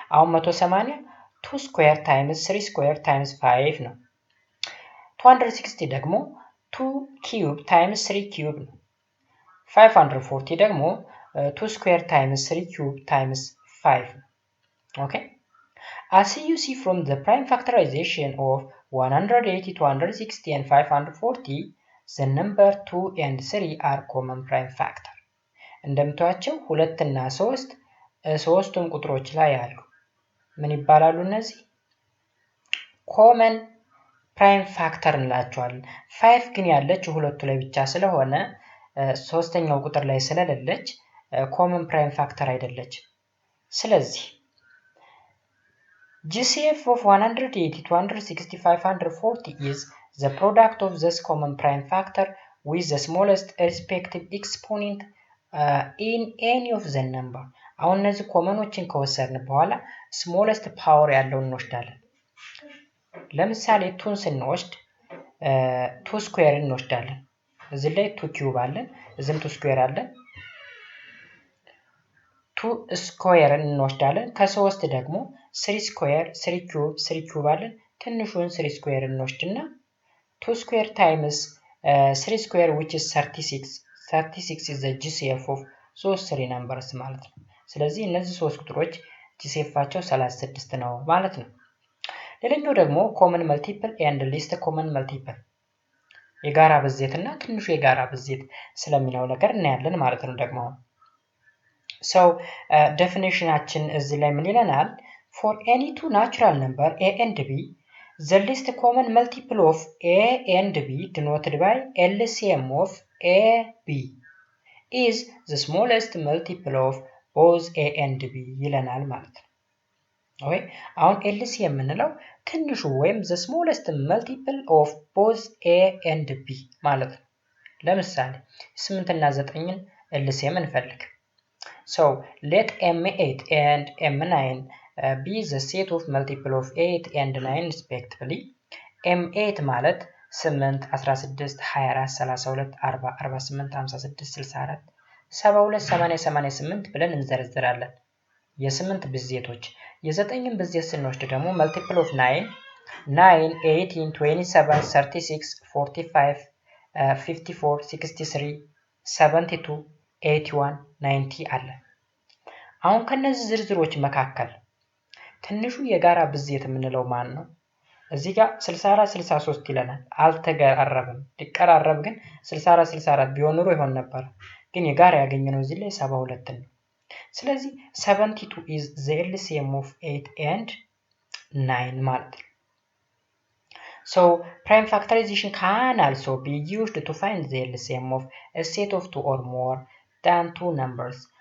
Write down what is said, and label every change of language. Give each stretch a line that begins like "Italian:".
Amharic: አሁን 180 2 square times 3 square times 5 ነው። 260 ደግሞ 2 cube times 3 cube ነው። 540 ደግሞ 2 square times 3 cube times 5 ነው። Okay?
English: As you see from the prime factorization of 180, 260 and 540, the number 2 and 3 are common prime factor.
Amharic: እንደምታዩቸው 2 እና 3 ሶስቱም ቁጥሮች ላይ አሉ። ምን ይባላሉ እነዚህ? ኮመን ፕራይም ፋክተር እንላቸዋለን። 5 ግን ያለች ሁለቱ ላይ ብቻ ስለሆነ ሶስተኛው ቁጥር ላይ ስለሌለች ኮመን ፕራይም ፋክተር አይደለች። ስለዚህ
English: GCF of 180, 260, 540 is the product of this common prime factor with the smallest respective exponent in any of the number.
Amharic: አሁን እነዚህ ኮመኖችን ከወሰድን በኋላ smallest power ያለውን እንወስዳለን። ለምሳሌ 2ን ስንወስድ 2 ስኩዌር እንወስዳለን። እዚህ ላይ 2 ኪዩብ አለን፣ እዚህም 2 ስኩዌር አለን። 2 ስኩዌር እንወስዳለን። ከ3 ደግሞ 3 ስኩዌር 3 ኪዩብ 3 ኪዩብ አለን። ትንሹን 3 ስኩዌር እንወስድና 2 ስኩዌር ታይምስ 3 ስኩዌር
English: which is 36 36 is the GCF of those three numbers
Amharic: ማለት ነው። ስለዚህ እነዚህ ሶስት ቁጥሮች GCFቸው 36 ነው ማለት ነው። ሌላኛው ደግሞ
English: common multiple and least common multiple
Amharic: የጋራ ብዜትና ትንሹ የጋራ ብዜት ስለሚለው ነገር እናያለን ማለት ነው። ደግሞ so definitionአችን እዚህ ላይ ምን ይለናል?
English: for any two natural number a and b the least common multiple of a and b denoted by LCM of a b is the smallest multiple of both a and b
Amharic: ይለናል ማለት ነው። ኦኬ አሁን LCM የምንለው ትንሹ ወይም
English: the smallest multiple of both a and b ማለት ነው።
Amharic: ለምሳሌ 8 እና 9ን LCM እንፈልግ።
English: so let m8 and m9 be the set of multiple of 8 and 9 respectively.
Amharic: m8 ማለት 8 16 24 32 40 48 56 64 72 80 88 ብለን እንዘረዝራለን። የ8 ብዜቶች የ9ን ብዜት ስንወስድ ደግሞ
English: multiple of 9
Amharic: 9 18 27 36 45 54 63 72 81 90 አለ። አሁን ከነዚህ ዝርዝሮች መካከል ትንሹ የጋራ ብዜት የምንለው ማን ነው? እዚህ ጋር 64 63 ይለናል። አልተቀራረበም። ሊቀራረብ ግን 64 64 ቢሆን ኑሮ ይሆን ነበር። ግን የጋራ ያገኘነው እዚህ ላይ 72 ነው።
English: ስለዚህ 72 is the LCM of 8 and 9
Amharic: ማለት ነው።
English: So prime factorization can also be used to find the LCM of a set of 2 or more than 2 numbers.